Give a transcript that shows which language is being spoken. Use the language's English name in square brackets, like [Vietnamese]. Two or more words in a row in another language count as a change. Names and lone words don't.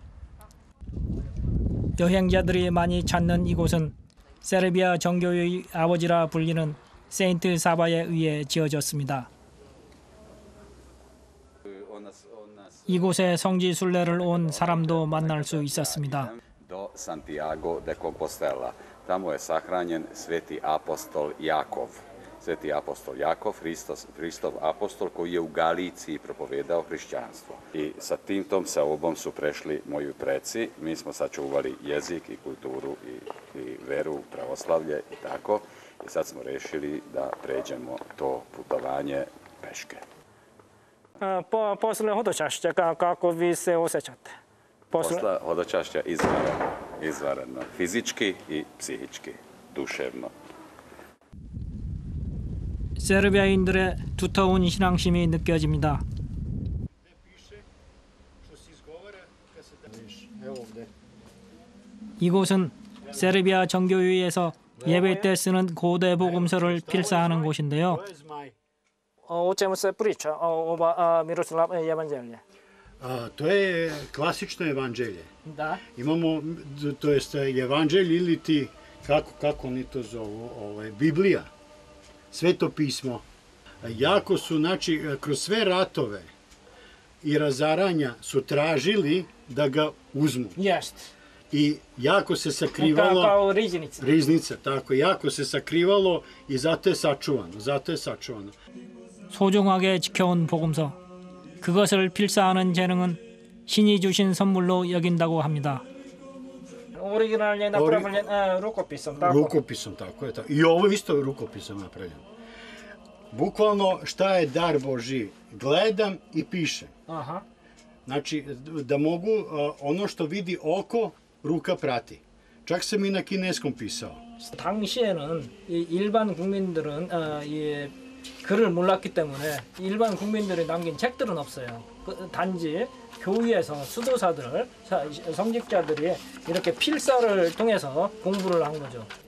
[Korean] 여행자들이 많이 찾는 이곳은 세르비아 정교의 아버지라 불리는 세인트 사바에 의해 지어졌습니다. 이곳에 성지 순례를 온 사람도 만날 수 있었습니다. [Serbian] Do Santiago de Compostela. Tamo je sahranjen sveti apostol Jakov. Sveti apostol Jakov, Hristov apostol koji je u Galiciji propovedao hrišćanstvo. I sa tim tom saobom su prešli moji preci. Mi smo sačuvali jezik i kulturu i veru, pravoslavlje i tako. I sad smo rešili da pređemo to putovanje peške. Posle hodočašća kako vi se osjećate? Posle hodočašća izvanredno, fizički i psihički, duševno. [Korean] 세르비아인들의 두터운 신앙심이 느껴집니다. 이곳은 세르비아 정교회에서 예배 때 쓰는 고대 복음서를 필사하는 곳인데요. [Serbian] O čemu se priča ova Miroslav Evanđelje? To je klasično evanđelje. Da. Imamo, to jest evanđelje ili ti, kako oni to zovu, Biblija, Sveto pismo. Jako su, znači, kroz sve ratove i razaranja su tražili da ga uzmu. Jest. I jako se sakrivalo... Kao riznica. Riznica, tako. Jako se sakrivalo i zato je sačuvano. [Korean] 소중하게 지켜온 복음서. 그것을 필사하는 재능은 신이 주신 선물로 여긴다고 합니다. [Serbian] Original je napravljen rukopisom, tako? Rukopisom, tako je. I ovo isto je rukopisom napravljeno. Bukvalno šta je dar Božji? Gledam i pišem. Aha. Znači, da mogu ono što vidi oko, ruka prati. Čak sam i na kineskom pisao. [Korean] 당시에는 일반 국민들은 글을 몰랐기 때문에 일반 국민들이 남긴 책들은 없어요. 단지 교회에서 수도사들, 성직자들이 이렇게 필사를 통해서 공부를 한 거죠.